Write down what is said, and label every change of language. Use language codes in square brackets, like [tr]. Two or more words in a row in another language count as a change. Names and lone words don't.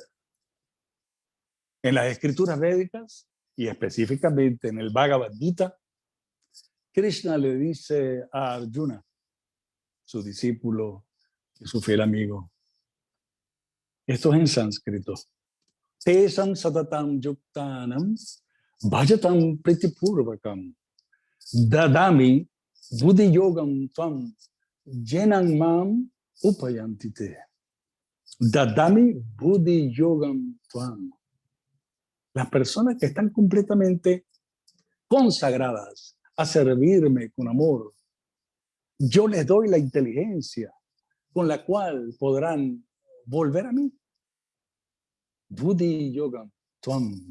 [es] En las escrituras védicas, y específicamente en el Bhagavad Gita, Krishna le dice a Arjuna, su discípulo y su fiel amigo, esto es en sánscrito, [sa] Tesam satatam yuktanam bhajatam pritipurvakam dadami buddhi yogam tvam jenang mam upayantite. Dadami buddhi yogam tvam. [es] Las personas que están completamente consagradas a servirme con amor, yo les doy la inteligencia con la cual podrán volver a mí. [sa] Buddhi Yoga Tvam.